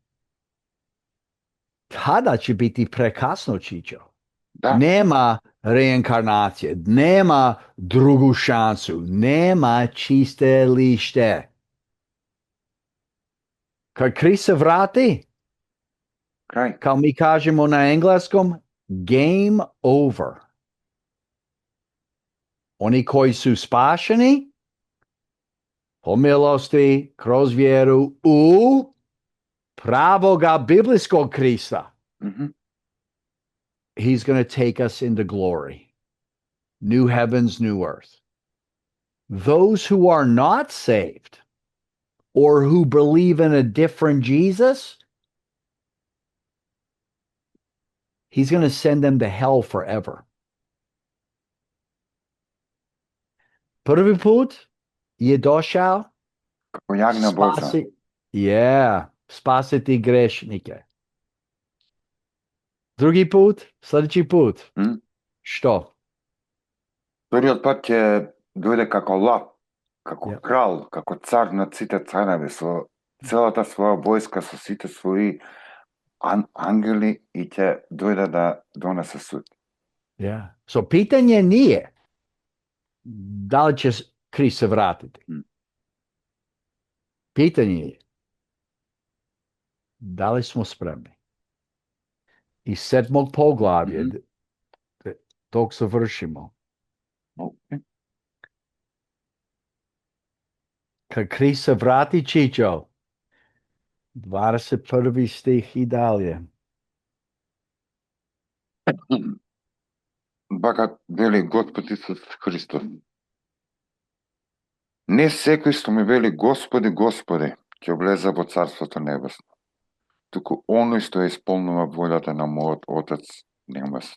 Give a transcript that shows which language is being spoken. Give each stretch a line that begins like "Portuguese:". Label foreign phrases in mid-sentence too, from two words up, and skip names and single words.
Croatian: Tada će biti prekasno, Čičo. Da. Nema reinkarnacije, nema drugu šansu, nema čiste lište. Kad Krist se vrati, kao mi kažemo na engleskom,
English: game over.
Croatian: Oni koji su spašeni, po milosti, kroz vjeru u pravoga biblijskog Krista,
English: he's going to take us into glory. New heavens, new earth. Those who are not saved or who believe in a different Jesus, he's going to send them to hell forever.
Croatian: Prvi put je došao spasiti grešnike. Drugi put, sledeći put. Što?
Macedonian: Првиот пат ќе дојде како лав, како крал, како цар над сите цареви, со целата своја војска, со сите своји ангели и ќе дојде да донесе суд.
Croatian: So pitanje nije da li će Krist se vratiti. Pitanje je da li smo spremni. Iz 7. poglavlja
Macedonian: Ток завршимо. Океј.
Croatian: Kad Krist se vrati, Čičo, 21. stih i dalje.
Macedonian: Бака вели Господ Исус Христос. Не секој што ми вели Господи, Господи, ќе влезе во Царството Небесно, туку оној што исполнува волјата на мојот Отец Небесен.